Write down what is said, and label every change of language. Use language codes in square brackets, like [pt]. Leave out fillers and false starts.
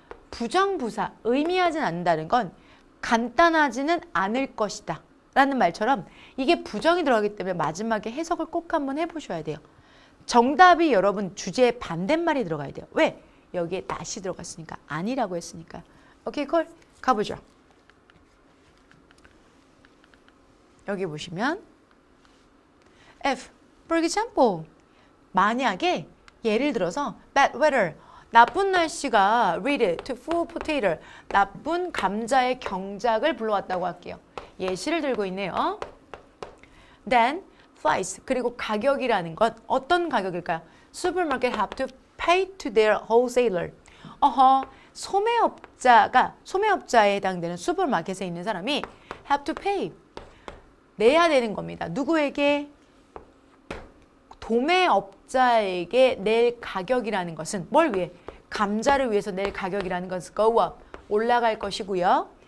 [ko] 부정부사, 의미하지는 않는다는 건 간단하지는 않을 것이다 라는 말처럼 이게 부정이 들어가기 때문에 마지막에 해석을 꼭 한번 해보셔야 돼요. 정답이 여러분 주제의 반대말이 들어가야 돼요. 왜? 여기에 not이 들어갔으니까, 아니라고 했으니까. 오케이, 콜. 가보죠. 여기 보시면 F, [en] for example. [ko] 만약에 예를 들어서 [en] bad weather, [ko] 나쁜 날씨가 [en] lead to full potato, [ko] 나쁜 감자의 경작을 불러왔다고 할게요. 예시를 들고 있네요. [en] Then price, [ko] 그리고 가격이라는 건 어떤 가격일까요? [en] Supermarket have to pay to their wholesaler. [ko] 소매업자에 해당되는 슈퍼마켓에 있는 사람이 [en] have to pay, [ko] 내야 되는 겁니다. 누구에게? 도매업자에게 낼 가격이라는 것은 뭘 위해? 감자를 위해서 낼 가격이라는 것은 [en] go up, [ko] 올라갈 것이고요.